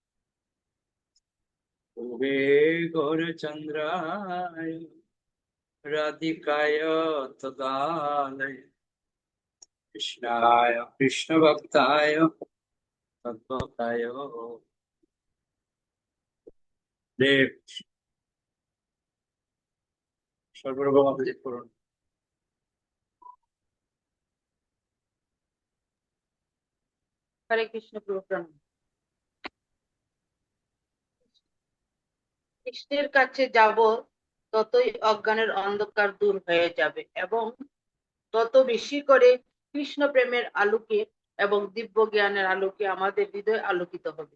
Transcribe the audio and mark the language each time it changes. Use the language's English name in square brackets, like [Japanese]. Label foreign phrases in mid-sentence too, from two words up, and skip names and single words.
[Sanskrit] उभे गौरचंद्राय राधिकाय तदालय कृष्णाय कृष्ण भक्ताय तद्भक्ताय देव सर्वभौम पूर्ण [Bangla] হরে কৃষ্ণ প্রণাম। কৃষ্ণের কাছে যাব ততই অজ্ঞানের অন্ধকার দূর হয়ে যাবে এবং তত বেশি করে কৃষ্ণ প্রেমের আলোকে এবং দিব্য জ্ঞানের আলোকে আমাদের হৃদয় আলোকিত হবে।